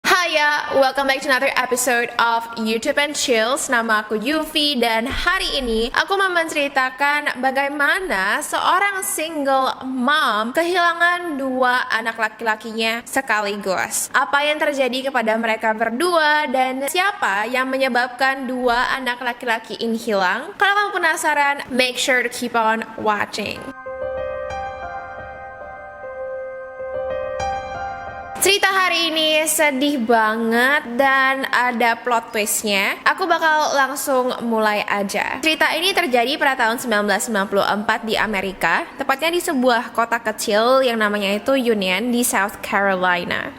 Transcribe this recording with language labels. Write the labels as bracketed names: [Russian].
[English] Hiya, welcome back to another episode of YouTube and Chills. [Indonesian] Nama aku Yufi dan hari ini aku mau menceritakan bagaimana seorang single mom kehilangan dua anak laki-lakinya sekaligus. Apa yang terjadi kepada mereka berdua dan siapa yang menyebabkan dua anak laki-laki ini hilang? Kalau kamu penasaran, [English] make sure to keep on watching. [Indonesian] Cerita hari ini sedih banget dan ada plot twistnya. Aku bakal langsung mulai aja. Cerita ini terjadi pada tahun 1994 di Amerika, tepatnya di sebuah kota kecil yang namanya itu Union di South Carolina.